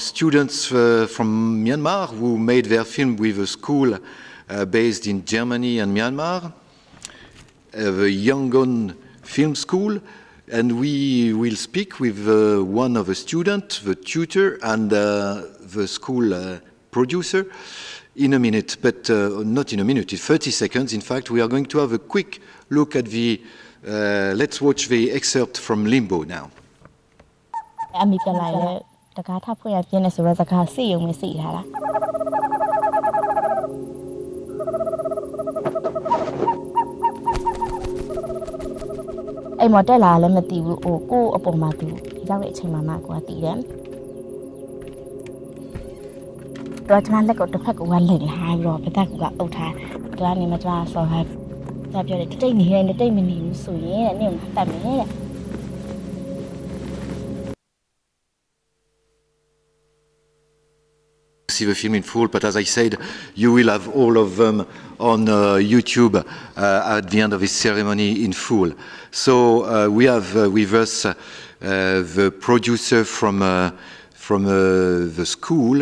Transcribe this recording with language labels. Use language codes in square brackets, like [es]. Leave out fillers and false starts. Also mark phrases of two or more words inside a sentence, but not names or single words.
[en] students from Myanmar who made their film with a school based in Germany and Myanmar, the Yangon Film School, and we will speak with one of the students, the tutor, and the school producer in a minute, but not in a minute, in 30 seconds. In fact, we are going to have a quick look at the, let's watch the excerpt from Limbo now. [my] တကားထပ်ဖွင့်ရပြင်းနေဆိုတော့စကားစီယုံမစီထားတာအဲ့မတက်လာလည်းမသိဘူးကိုအပေါ်မှာသူရောက်တဲ့အချိန်မှာမှကိုကတည်တယ်တော့ကျွန်တော်လက်ကိုတစ်ဖက်ကဝမ်းလိမ့်လာပြီးတော့ဘက်ကအုပ်ထားဒါကနေမှကျွန်တော်ဆော်ဟာဒါပြောတယ်တိတ်နေတယ်တိတ်မနေဘူးဆိုရင်တဲ့နင့်ကိုတတ်မယ်တဲ့ [en] So see the film in full, but as I said, you will have all of them on YouTube at the end of this ceremony in full. So we have with us the producer from the school.